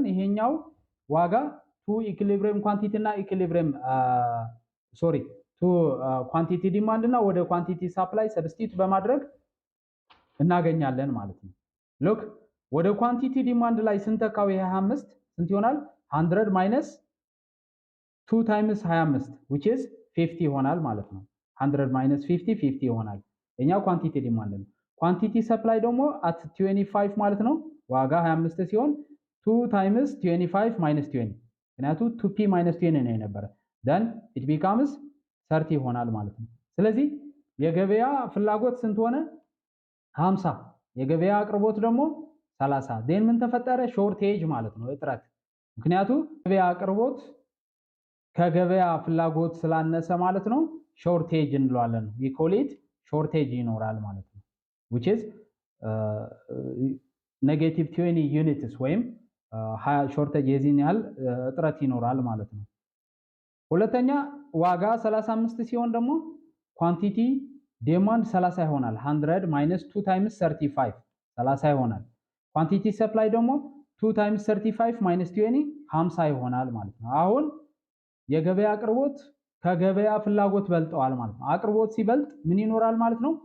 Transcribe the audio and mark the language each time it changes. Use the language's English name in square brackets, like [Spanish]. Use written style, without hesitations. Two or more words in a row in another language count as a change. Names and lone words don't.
[Amharic] ይሄኛው ዋጋ [English] to equilibrium quantity [Amharic] እና [English] equilibrium to quantity demand [Amharic] እና ወደ [English] quantity supply substitute [Amharic] በማድረግ እናገኛለን ማለት ነው። ሉክ ወደ [English] quantity demand [Amharic] ላይ ስንተካው ይሄ 25 ስንት ይሆናል? [English] 100 minus 2 times 25 which is 50 [Amharic] ይሆናል ማለት ነው። [English] 100 minus 50 [Amharic] ይሆናል። እኛው [English] quantity demand [Amharic] ነው። [English] quantity supply [Amharic] ደግሞ at 25 ማለት ነው። ዋጋ 25 ሲሆን [English] 2 times 25 minus 20 [Amharic] ምክንያቱም [English] 2p minus 20 [Amharic] ነው የነበረ [English] then it becomes 30 [Amharic] ይሆናል ማለት ነው። ስለዚህ የገበያ ፍላጎት ስንት ሆነ? 50 የገበያ አቅርቦት ደግሞ 30 then ምን ተፈጠረ? ሾርቴጅ ማለት ነው እጥረት። ምክንያቱም ገበያ አቅርቦት ከገበያ ፍላጎት ስላነሰ ማለት ነው ሾርቴጅ እንለዋለን። [English] we call it [Amharic] ሾርቴጅ ይኖራል ማለት ነው [English] which is negative 20 units [Amharic] ወይም ሾርቴጅ የዚህን ያህል እጥረት ይኖራል ማለት ነው። ሁለተኛ ዋጋ 35 ሲሆን ደግሞ [English] quantity demand [Amharic] 30 ይሆናል [English] 100 minus 2 times 35 [Amharic] 30 ይሆናል። [English] quantity supply [Amharic] ደግሞ [English] 2 times 35 minus 20 [Amharic] 50 ይሆናል ማለት ነው። አሁን የገበያ አቅርቦት ከገበያ ፍላጎት በልጠዋል ማለት ነው። አቅርቦት ሲበልጥ ምን ይኖራል ማለት ነው?